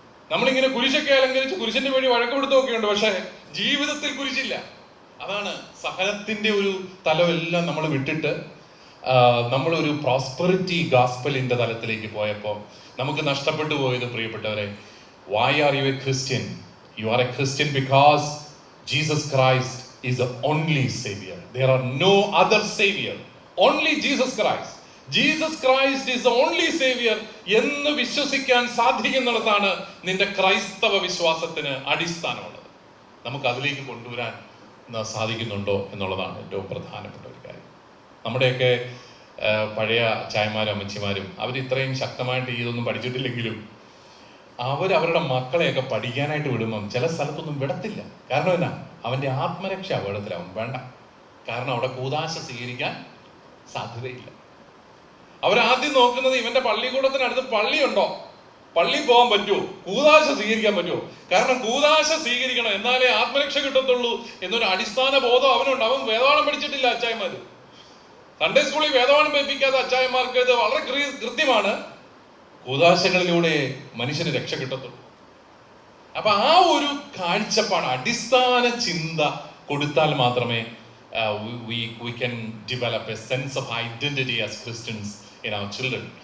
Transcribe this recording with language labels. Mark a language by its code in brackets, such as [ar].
[ml] നമ്മളിങ്ങനെ കുരിശൊക്കെ അലങ്കരിച്ച് കുരിശിന്റെ വഴി വഴക്കെടുത്തൊക്കെയുണ്ട്, പക്ഷെ ജീവിതത്തിൽ കുരിശില്ല. അതാണ് സഹനത്തിന്റെ ഒരു തലമെല്ലാം നമ്മൾ വിട്ടിട്ട് നമ്മളൊരു പ്രോസ്പെറിറ്റി ഗോസ്പലിന്റെ തലത്തിലേക്ക് പോയപ്പോൾ നമുക്ക് നഷ്ടപ്പെട്ടു പോയത്, പ്രിയപ്പെട്ടവരെ, [en] why are you a Christian? You are a Christian because Jesus Christ is the only savior. There are no other savior. Only Jesus Christ. Jesus Christ is the only savior [ml] എന്ന് വിശ്വസിക്കാൻ സാധിക്കുന്നിടത്താണ് നിന്റെ ക്രൈസ്തവ വിശ്വാസത്തിന് അടിസ്ഥാനമുള്ളത്. നമുക്ക് അതിലേക്ക് കൊണ്ടുവരാൻ സാധിക്കുന്നുണ്ടോ എന്നുള്ളതാണ് ഏറ്റവും പ്രധാനപ്പെട്ട ഒരു കാര്യം. നമ്മുടെയൊക്കെ പഴയ ചായമാരും അമ്മച്ചിമാരും അവർ ഇത്രയും ശക്തമായിട്ട് ഇതൊന്നും പഠിച്ചിട്ടില്ലെങ്കിലും അവരുടെ മക്കളെയൊക്കെ പഠിക്കാനായിട്ട് വിടുമ്പം ചില സ്ഥലത്തൊന്നും വിടത്തില്ല. കാരണം എന്നാ? അവന്റെ ആത്മരക്ഷ അപകടത്തിലാവും. വേണ്ട, കാരണം അവിടെ കൂദാശ സ്വീകരിക്കാൻ സാധ്യതയില്ല. അവരാദ്യം നോക്കുന്നത് ഇവന്റെ പള്ളിക്കൂടത്തിനടുത്ത് പള്ളിയുണ്ടോ, പള്ളി പോകാൻ പറ്റുമോ, കൂദാശ സ്വീകരിക്കാൻ പറ്റുമോ. കാരണം കൂദാശ സ്വീകരിക്കണം, എന്നാലേ ആത്മരക്ഷ കിട്ടത്തുള്ളൂ എന്നൊരു അടിസ്ഥാന ബോധം അവനുണ്ട്. അവൻ വേദപാഠം പഠിച്ചിട്ടില്ല. അച്ചായന്മാര് സൺഡേ സ്കൂളിൽ വേദപാഠം പഠിപ്പിക്കാത്ത അച്ചായന്മാർക്ക് ഇത് വളരെ കൃത്യമാണ്. കൂദാശകളിലൂടെ മനുഷ്യന് രക്ഷ കിട്ടത്തുള്ളൂ. അപ്പൊ ആ ഒരു കാഴ്ചപ്പാട്, അടിസ്ഥാന ചിന്ത കൊടുത്താൽ മാത്രമേ [en] we can develop a sense of identity as Christians in our children.